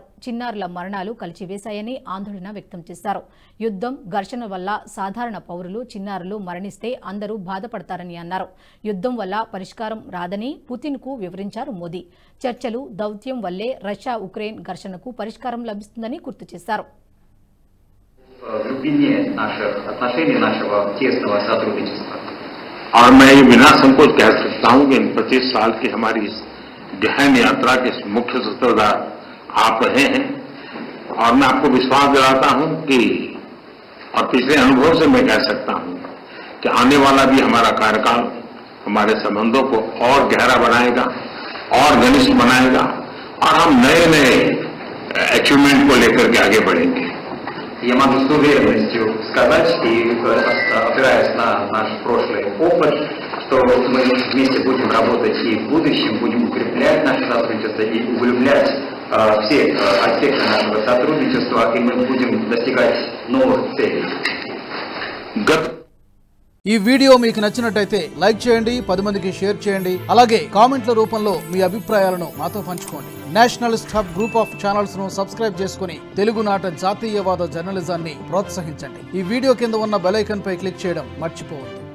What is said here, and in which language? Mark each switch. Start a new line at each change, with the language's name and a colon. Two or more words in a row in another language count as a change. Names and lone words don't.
Telugu: చిన్నారుల మరణాలు కలిచివేశాయని ఆందోళన వ్యక్తం చేశారు. యుద్ధం, ఘర్షణ వల్ల సాధారణ పౌరులు, చిన్నారులు మరణిస్తే అందరూ బాధపడతారని అన్నారు. యుద్ధం వల్ల పరిష్కారం రాదని పుతిన్కు వివరించారు మోదీ. చర్చలు, దౌత్యం వల్లే రష్యా ఉక్రెయిన్ ఘర్షణకు పరిష్కారం లభిస్తుందని గుర్తు చేశారు.
Russian: В глубине наших отношений, нашего тесного сотрудничества.
Hindi: और मैं ये बिना संकोच कह सकता हूं कि इन 25 साल की हमारी इस गहन यात्रा के मुख्य सूत्रधार आप रहे हैं और मैं आपको विश्वास दिलाता हूं कि और पिछले अनुभव से मैं कह सकता हूं कि आने वाला भी हमारा कार्यकाल हमारे संबंधों को और गहरा बनाएगा और घनिष्ठ बनाएगा और हम नए नए अचीवमेंट को लेकर के आगे बढ़ेंगे.
Russian: Я могу с уверенностью сказать, и опираясь на наш прошлый опыт, что мы вместе будем работать и в будущем, будем укреплять наше сотрудничество и углублять все аспекты нашего сотрудничества, и мы будем достигать новых целей.
Telugu: ఈ వీడియో మీకు నచ్చినట్టయితే లైక్ చేయండి, 10 మందికి షేర్ చేయండి. అలాగే కామెంట్ల రూపంలో మీ అభిప్రాయాలను మాతో పంచుకోండి. నేషనలిస్ట్ హబ్ గ్రూప్ ఆఫ్ ఛానల్స్ ను సబ్స్క్రైబ్ చేసుకుని తెలుగునాట జాతీయవాద జర్నలిజాన్ని ప్రోత్సహించండి. ఈ వీడియో కింద ఉన్న
English: bell icon
Telugu: పై క్లిక్ చేయడం మర్చిపోవద్దు.